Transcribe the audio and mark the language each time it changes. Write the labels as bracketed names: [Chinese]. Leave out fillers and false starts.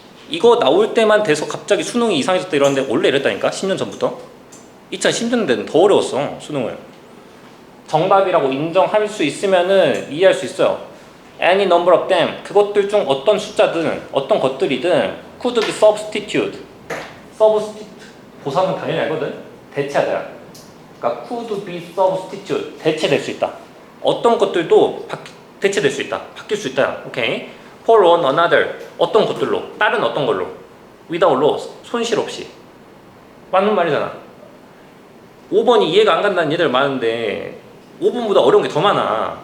[Korean] 이거 나올 때만 돼서 갑자기 수능이 이상해졌다 이러는데 원래 이랬다니까. 10년 전부터. 2010년대는 더 어려웠어. 수능을. 정답이라고 인정할 수 있으면은 이해할 수 있어요. [English] Any number of them. [Korean] 그것들 중 어떤 숫자든 어떤 것들이든 [English] could be substitute. [Korean] 보상은 당연히 알거든. 대체하다. 그러니까 could be substitute. 대체될 수 있다. 어떤 것들도 대체될 수 있다. 바뀔 수 있다. 오케이. [English] For one another. [Korean] 어떤 것들로. 다른 어떤 걸로. without로. 손실 없이. 맞는 말이잖아. 5번이 이해가 안 간다는 얘들 많은데 5번보다 어려운 게 더 많아.